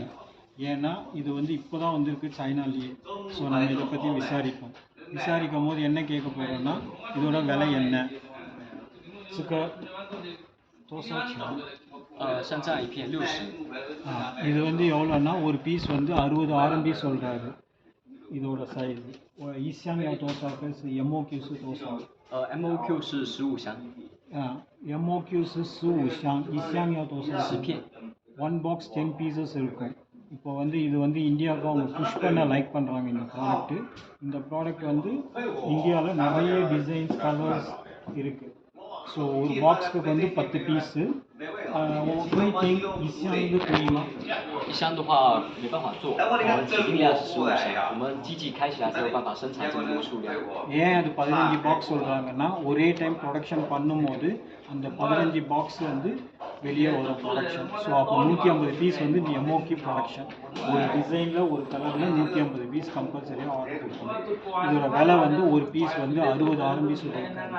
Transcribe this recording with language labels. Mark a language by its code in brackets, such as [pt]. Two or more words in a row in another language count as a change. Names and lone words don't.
[ta] ஏன்னா இது வந்து இப்போ தான் வந்திருக்கு சைனாலேயே. ஸோ நம்ம இதை பற்றி விசாரிக்கும் போது என்ன கேட்க போகிறோன்னா இதோட விலை என்ன. இது வந்து எவ்வளோன்னா ஒரு பீஸ் வந்து 60 RMB சொல்கிறாரு. இதோட சைஸ் [zh] 一箱要多少个是 MOQ 是多少？MOQ 是15箱。 MOQ 是15箱，一箱要多少？10片。 [en] 1 box 10 pieces இருக்கும். [ta] இப்போ வந்து இது வந்து இந்தியாவுக்கு அவங்க புஷ் பண்ண லைக் பண்ணுறாங்க இந்த ப்ராடக்ட்டு. இந்த ப்ராடக்ட் வந்து இந்தியாவில் நிறைய [en] designs colors [ta] இருக்குது. ஸோ ஒரு பாக்ஸுக்கு வந்து 10 பீஸு. [zh] 一箱的话没办法做，指定量是15箱，我们机器开起来才有办法生产这么多数量。 [ta] ஏன் அது 15 பாக்ஸ் சொல்கிறாங்கன்னா ஒரே [en] time production [ta] பண்ணும்போது அந்த 15 பாக்ஸ் வந்து வெளியே வரும் ப்ரொடக்ஷன். ஸோ அப்போ 150 பீஸ் வந்து [en] MOQ production. [ta] ஒரு டிசைனில் ஒரு கலரில் 150 பீஸ் கம்பல்சரியாக ஆர்டர் கொடுக்கணும். இதோட விலை வந்து ஒரு பீஸ் வந்து 60 RMB சொல்லியிருக்காங்க.